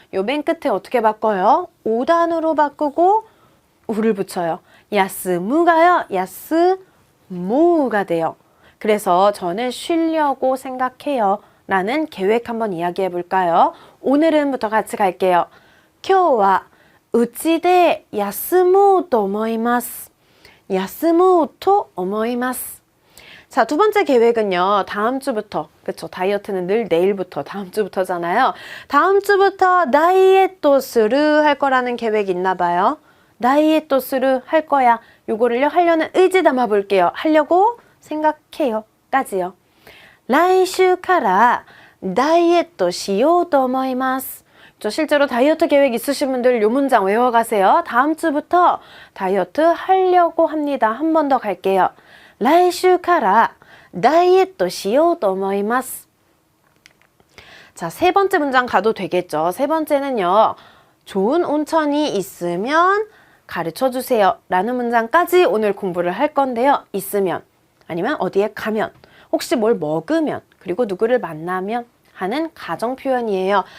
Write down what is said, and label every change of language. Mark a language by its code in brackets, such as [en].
[ko] 요 맨 끝에 어떻게 바꿔요? 5단으로 바꾸고 우를 붙여요. 야스무가요. 야스무가 돼요. 그래서 저는 쉬려고 생각해요 라는 계획 한번 이야기해 볼까요? 오늘은부터 같이 갈게요. [ja] 今日は うちで休もうと思います。休もうと思います。 [ko] 자, 두 번째 계획은요. 다음 주부터, 그쵸? 다이어트는 늘 내일부터, 다음 주부터잖아요. 다음 주부터 다이에토 스루 할 거라는 계획이 있나 봐요. [ja] 다이에트する [ko] 할 거야.요거를요 하려는 의지 담아 볼게요. 하려고 생각해요. 까지요. [ja] 来週からダイエットしようと思います. [ko] 실제로 다이어트 계획 있으신 분들 요 문장 외워가세요. 다음 주부터 다이어트 하려고 합니다. 한 번 더 갈게요. [ja] 来週からダイエットしようと思います. [ko] 자, 세 번째 문장 가도 되겠죠. 세 번째는요. 좋은 온천이 있으면 가르쳐 주세요. 라는 문장까지 오늘 공부를 할 건데요. 있으면, 아니면 어디에 가면, 혹시 뭘 먹으면, 그리고 누구를 만나면 하는 가정 표현이에요.